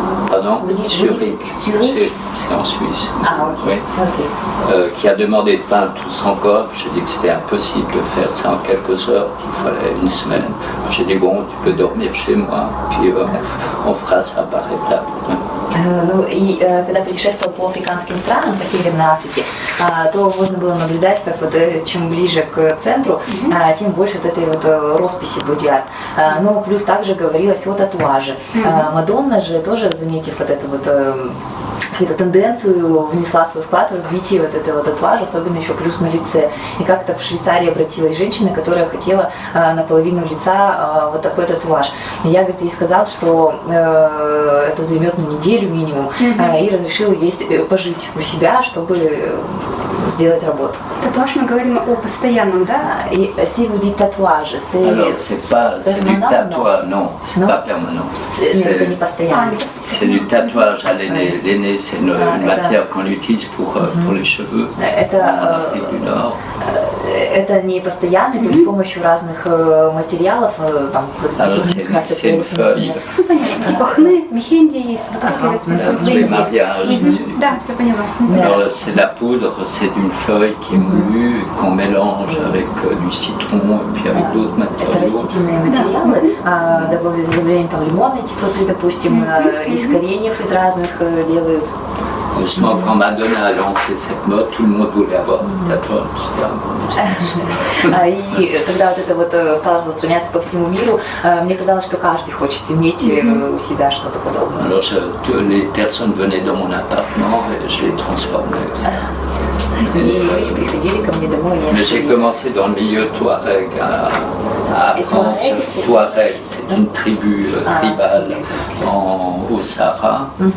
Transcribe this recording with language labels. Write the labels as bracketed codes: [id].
[fr] Pardon? Zurich. C'est en Suisse. Ah, ok. Oui. Ok. Qui a demandé de peindre tout son corps. J'ai dit que c'était impossible de faire ça en quelques heures, qu'il fallait une semaine. J'ai dit bon, tu peux dormir chez moi, puis on fera ça par étapes. [ru] Ну и когда путешествовал по африканским странам, по Северной Африке, то можно было наблюдать, как вот чем ближе к центру, тем больше вот этой вот росписи боди-арт. Но плюс также говорилось о татуаже. Мадонна же тоже, заметив вот эту вот какую-то тенденцию, внесла свой вклад в развитие вот этого татуажа, особенно еще плюс на лице. И как-то в Швейцарии обратилась женщина, которая хотела наполовину лица вот такой татуаж. И я, говорит, ей сказал, что это займет неделю минимум, и разрешила ей пожить у себя, чтобы сделать работу. Татуаж, мы говорим о постоянном, да? [fr] Et si vous dites tatouage, c'est... Alors, c'est du tatouage, non, c'est pas permanent. [ru] Это не постоянно. [fr] C'est du tatouage à l'aîné. L'aîné, c'est une matière qu'on utilise pour les cheveux en Afrique du Nord. [ru] Это не постоянно, то есть с помощью разных материалов, там, [fr] C'est une feuille. [ru] Ну, понятно. Типа хны, мехенди есть, вот такие расписаны. [fr] Les mariages. [ru] Да, все поняла. [fr] Alors, c'est de la poudre, c'est d'une feuille qui est moulue, qu'on mélange avec du citron et puis avec d'autres [ru] Это [fr] matériaux. [ru] растительные материалы, добавляют с добавлением там лимонной кислоты, допустим, из кореньев из разных делают. [fr] Justement, quand Madonna a lancé cette mode, tout le monde voulait avoir un tatouage. C'était un bon business. [ru] И когда вот это вот стало распространяться по всему миру, мне казалось, что каждый хочет иметь у себя что-то подобное. [fr] Alors, les personnes venaient dans mon appartement et je les transformais. [ru] И люди приходили ко мне домой. [fr] Mais j'ai commencé dans le milieu Touareg à apprendre ce Touareg. C'est une tribu tribale au Sahara.